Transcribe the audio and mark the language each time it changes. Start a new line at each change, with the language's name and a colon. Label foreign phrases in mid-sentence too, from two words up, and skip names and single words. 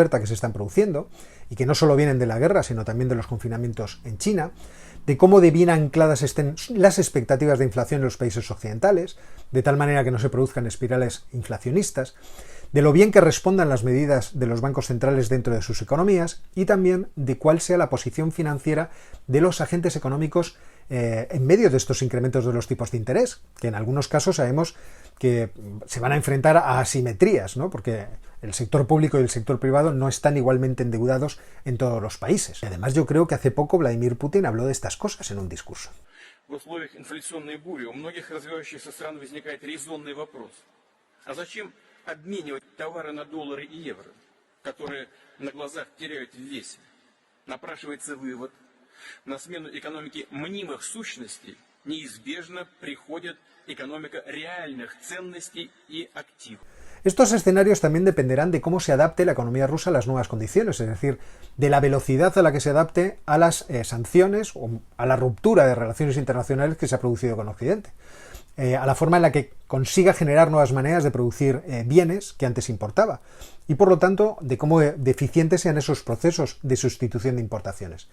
Spanish: oferta que se están produciendo, y que no solo vienen de la guerra, sino también de los confinamientos en China, de cómo de bien ancladas estén las expectativas de inflación en los países occidentales, de tal manera que no se produzcan espirales inflacionistas, de lo bien que respondan las medidas de los bancos centrales dentro de sus economías y también de cuál sea la posición financiera de los agentes económicos en medio de estos incrementos de los tipos de interés, que en algunos casos sabemos que se van a enfrentar a asimetrías, ¿no? Porque el sector público y el sector privado no están igualmente endeudados en todos los países. Además, yo creo que hace poco Vladimir Putin habló de estas cosas en un discurso.
Russian: В условиях инфляционной бури у многих развивающихся стран возникает резонный вопрос. А зачем обменивать товары на доллары и евро, которые на глазах теряют в весе? Напрашивается вывод. На смену экономики мнимых сущностей неизбежно приходит экономика реальных ценностей и активов.
Spanish: Estos escenarios también dependerán de cómo se adapte la economía rusa a las nuevas condiciones, es decir, de la velocidad a la que se adapte a las sanciones o a la ruptura de relaciones internacionales que se ha producido con Occidente, a la forma en la que consiga generar nuevas maneras de producir bienes que antes importaba, y por lo tanto de cómo deficientes sean esos procesos de sustitución de importaciones.